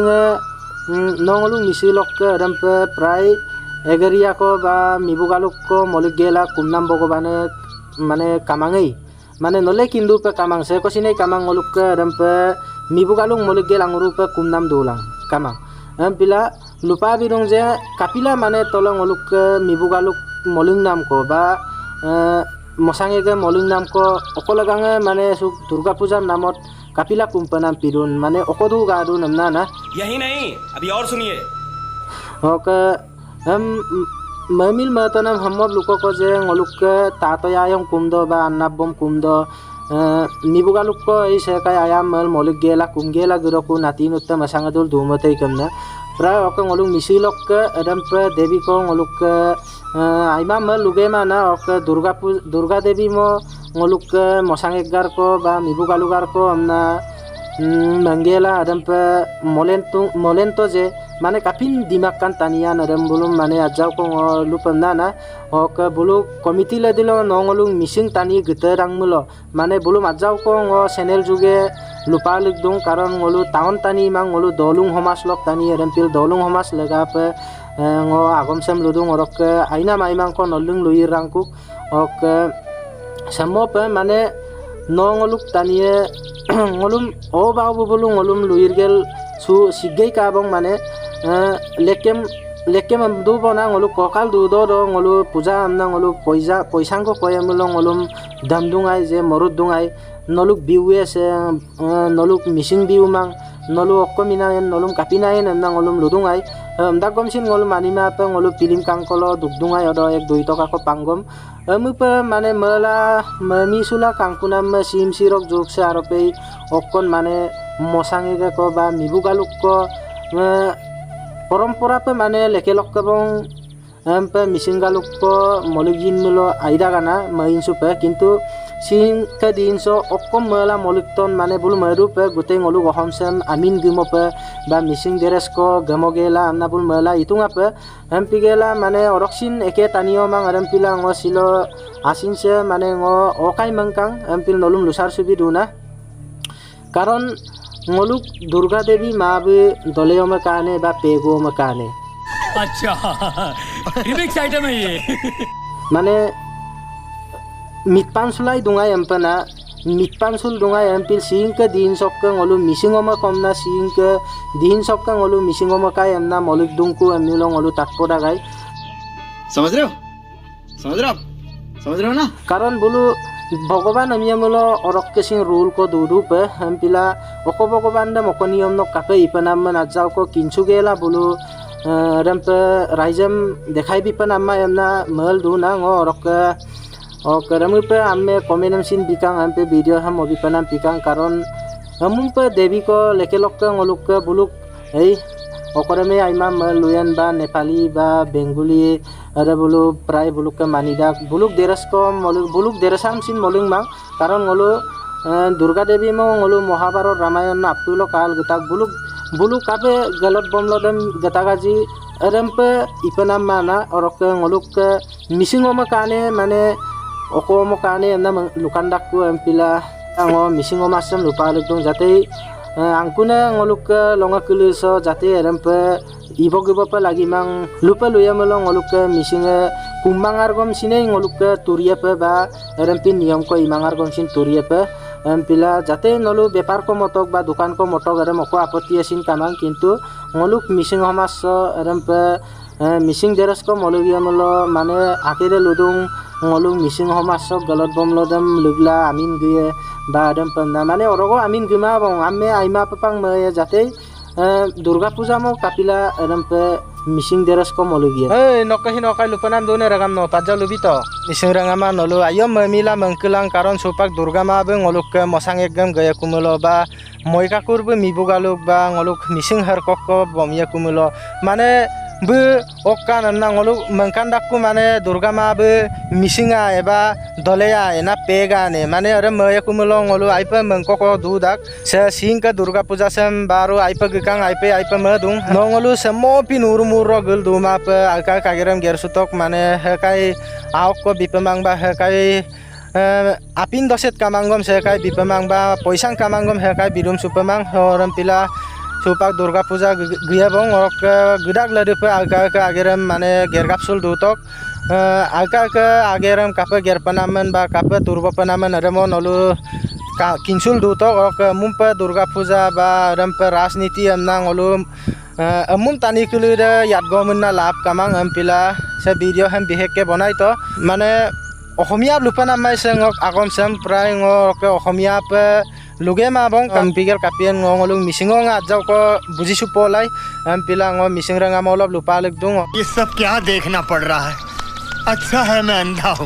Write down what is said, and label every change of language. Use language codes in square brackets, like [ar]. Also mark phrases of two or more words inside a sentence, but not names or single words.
[mrg] misilok rampe prai egeria ko ba mibugaluk ko molik gela kumnam bogobane mane kamangai mane nole kindu pe kamang se ko sine kamang ngoluk rampe mibugalung molik gela ngurupe kumnam dulang kamang pila lupa birung je kapila mane tolong ngoluk mibugaluk moling nam ko ba mosange ge moling nam ko okolagange mane suk durga puja namot kapila kumpanam pirun mane okodu gadu namna na [hi] यही नहीं अभी और सुनिए [mrg] ok हम mamil matanam hammab luko ko je ngoluk tatoya yang kumdo ba annabom kumdo mibugaluk ko ei sekai ayam mal molik gela kumgela guroku natinutta masangadul dumatei kamna pra ok ngoluk misilok adam pra devi ko ngoluk aima mal luge mana ok durga devi mo ngoluk mosangegar ko ba mibugalugar ko amna manggela adam pe molento je mane kapin dimakan tanian adam bulum mane ajau ko lupam na ok bulu komiti le dilo nongolung missing tani giterang mulo mane bulum ajau ko ngo channel juge lupa ligdung karon ngolu taon tani mang ngolu dolung homas lok tani adam pil dolung homas lega pe ngo agom sem ludung orok aina maimang ko nolung luirangku ok sammo pe mane nongoluk taniye ngolum o babu bulu ngolum luirgel su sigei kabong mane lekem du bona ngolu kokal du do ngolu puja amna ngolu poisang ko koyamulo ngolum damdungai je morud dungai noluk biwe se noluk missing biu mang nolu okkomina nolum kapina amna ngolum ludungai amda gomsin ngolum anima pe ngolu pilim kangkolo dugdungai odo 1-2 toka ko panggom amupa mane mala mamisula kangkunam sim sirok jokse arope okkon mane mosange ko ba mibugaluk ko পরম্পরা pe mane lekelok kabong ampe misingaluk ko moligin mulo aida gana mainsu pe kintu sing ka dinso okkom mala molikton mane bulu maru pe gute ngolu gohomsem amin gumo pe ba mising deres ko gamogela amna bul mala itunga pe ampigela mane oroksin eke tanio mang arampila ngo silo asin se mane ngo okai mangkang ampil nolum lusar subi duna karon ngoluk durga devi mabe doleyo makane ba pego makane [hi] अच्छा रिमिक्स आइटम है ये [mrg] mane mitpansulai dungai ampana mitpansul dungai ampil singka din sokka ngolu misingoma komna singka din sokka ngolu misingoma kai amna molik dungku amilo ngolu takpoda gai [hi] समझ रहे हो समझ रहे हो ना [mrg] karon bulu Bhagavan amyamulo orok kesing rule ko dudu pe hampila oko Bhagavan da mokoniyom no kape ipanam najau ko kinsugela bulu rampe raijam dekhai bipanamma emna mal du na ngo orok ok ramu pe amme komenam sin bikang ampe video ham obipanam pikang karon amum pe devi ko lekelok ngoluk buluk ei okoreme aima mal luyan ba Nepali ba Bengali ada bulu prai buluk ke manidak buluk deres ko moluk buluk deresam sin moling mang karon ngolu Durga Devi mo ngolu Mahabharat Ramayan na aptulo kal gitak bulu kape galot bomlodem gatagaji rempe ipanam mana orok ngoluk misingoma kane mane okomo kane na lukandak ku empila ango misingoma sam lupaluk dong jate angkune ngoluk longa kuluso jate rempe ibo pa lagi mang lupa luya melo ngoluk misinge kumangar gom sine ngoluk turiya pe ba rempi niyam ko imangar gom sin turiya pe empila jate nolu bepar ko motok ba dukan ko motok erem oko apoti asin kamang kintu ngoluk mising hamas rempe mising jeras ko molugia melo mane akire ludung ngoluk mising hamas galot bom lodam lugla amin gue ba adam panda mane orogo amin guma bong amme aima papang me jate Durga Puja mo kapila rempe mising deras ko molugia nokai lupanam done ragam no pajja lubito mising rangama nolu ayom mila mangkelang karon supak Durga ma be ngoluk mosang ekgam gaya kumulo ba moika kurbe mibugaluk ba ngoluk mising harkok ko bomya kumulo mane be okkan na ngoluk mangkandakku mane Durga ma be misinga eba doleya ena pega ne mane are moya kumulo ngolu aipa mangko ko dudak se singka Durga Puja sem baru aipa gekang aipa madung nongolu semmo pinur murro gul duma pe aka kagiram gersutok mane hekai aok ko bipemang ba hekai apin doset kamangom sekai bipemang ba poisang kamangom hekai bidum supemang horam pila supak Durga Puja gaya bong orok gedak ladepe aka ageram mane gergapsul dutok aka ageram kape gerpanamen ba kape turbo panamen remo nolu kinsul dutok ok mumpa Durga Puja ba rempe rasniti amnang olu amum tani kulida yadgomun na lap kamang ampila se video hem biheke bonai to mane অসমীয়া লুপানা মাই সেঙক আগম সেম প্ৰায় ngok অসমীয়া pe luge ma bong kampiger kapien ngolung misingong ajau ko bujisu polai ampila ngo mising ranga molop lupa leg dung [hi] ये सब क्या देखना पड़ रहा है अच्छा है मैं अंधा हूँ